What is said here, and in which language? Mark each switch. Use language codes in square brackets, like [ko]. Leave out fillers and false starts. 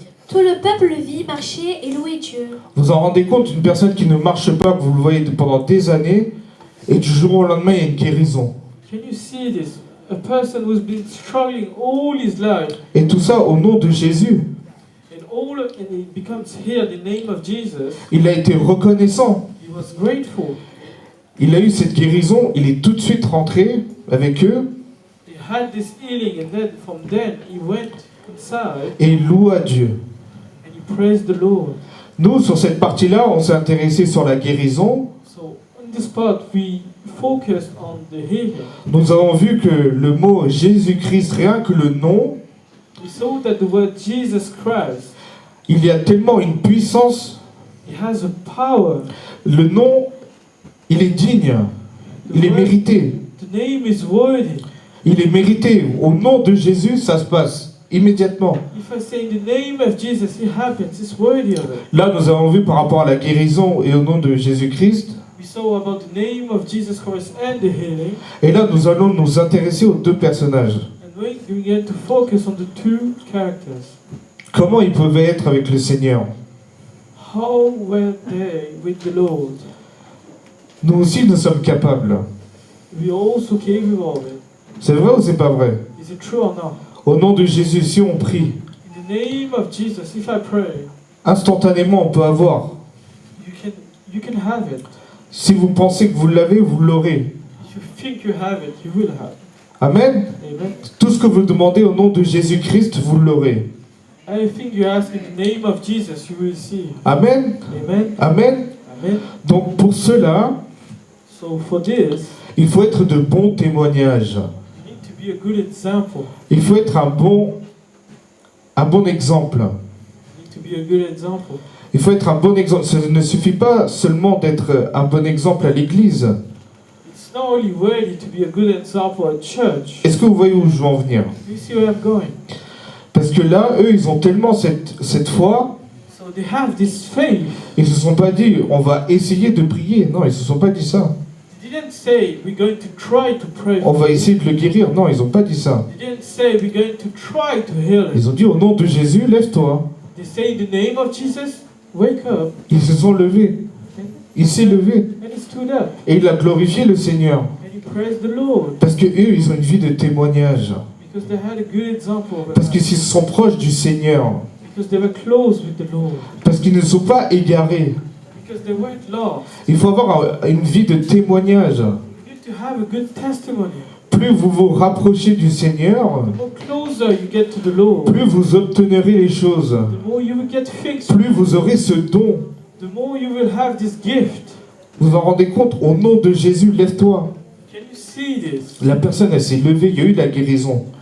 [fr] Tout le peuple le vit marcher et louer Dieu. vous en rendez compte, une personne qui ne marche pas, que vous le voyez pendant des années, et du jour au lendemain, il y a une guérison. [en] can you see this? A person who's been struggling all his life, [fr] Et tout ça au nom de Jésus. [en] and he becomes here in the name of Jesus. [fr] Il a été reconnaissant. [en] He was grateful. [fr] Il a eu cette guérison, il est tout de suite rentré avec eux. [en] He had this healing, and then from then he went inside [fr] et il loua Dieu. [en] and he praised the Lord. [fr] Nous, sur cette partie-là, on s'est intéressé sur la guérison. [en] So on this part, we focused on the healing. [fr] Nous avons vu que le mot Jésus-Christ, rien que le nom, [en] We saw that the word Jesus Christ, [fr] il y a tellement une puissance. [en] it has a power. [fr] Le nom, il est digne, il est mérité. [en] The name is worthy. [fr] Il est mérité. Au nom de Jésus, ça se passe immédiatement. [en] If I say in the name of Jesus, it happens. It's worthy of it. [fr] Là, nous avons vu par rapport à la guérison et au nom de Jésus-Christ. [en] We saw about the name of Jesus Christ and the healing. [fr] Et là, nous allons nous intéresser aux deux personnages. [en] And we're going to focus on the two characters. [fr] Comment ils pouvaient être avec le Seigneur. [en] How were they with the Lord? [fr] Nous aussi, nous sommes capables. [en] We are also capable of it. [fr] C'est vrai ou c'est pas vrai? [en] Is it true or not? [fr] Au nom de Jésus, si on prie, [en] In the name of Jesus, if I pray, [fr] instantanément, on peut avoir. [en] you can have it. [fr] Si vous pensez que vous l'avez, vous l'aurez. [en] If you think you have it, you will have. [fr] Amen. [en] Amen. [fr] Tout ce que vous demandez au nom de Jésus-Christ, vous l'aurez. [en] Anything you ask in the name of Jesus, you will see. [fr] Amen. [en] Amen. [fr] Amen. [en] Amen. [fr] Donc pour cela, [en] So for this, [fr] il faut être de bons témoignages. [en] you need to be a good example. [fr] Il faut être un bon exemple. [en] You need to be a good example. [fr] Il faut être un bon exemple. Ça ne suffit pas seulement d'être un bon exemple à l'église. [en] It's not only worthy to be a good example at church. [fr] Est-ce que vous voyez où je veux en venir? [en] You see where I'm going? [fr] Parce que là, eux, ils ont tellement cette foi, [en] So they have this faith. [fr] ils se sont pas dit, on va essayer de prier. Non, ils se sont pas dit ça. [en] They didn't say we're going to try to pray. [fr] On va essayer de le guérir. Non, ils ont pas dit ça. [en] They didn't say we're going to try to heal it. [fr] Ils ont dit, au nom de Jésus, lève-toi. [en] They say in the name of Jesus, wake up. [fr] Ils se sont levés. Il s'est levé. [en] And he stood up. [fr] Et il a glorifié le Seigneur. [en] And he praised the Lord. [fr] Parce que eux, ils ont une vie de témoignage. [en] Because they had a good example of it. [fr] Parce qu'ils sont proches du Seigneur. [en] Because they were close with the Lord. [fr] Parce qu'ils ne sont pas égarés. [en] Because they weren't lost. [fr] Il faut avoir une vie de témoignage. [en] You need to have a good testimony. [fr] Plus vous vous rapprochez du Seigneur, [en] The more closer you get to the Lord, [fr] plus vous obtiendrez les choses. [en] the more you will get fixed. [fr] Plus vous aurez ce don. [en] The more you will have this gift. [fr] Vous vous en rendez compte? Au nom de Jésus, lève-toi. [en] Can you see this? [fr] La personne, elle s'est levée, il y a eu la guérison.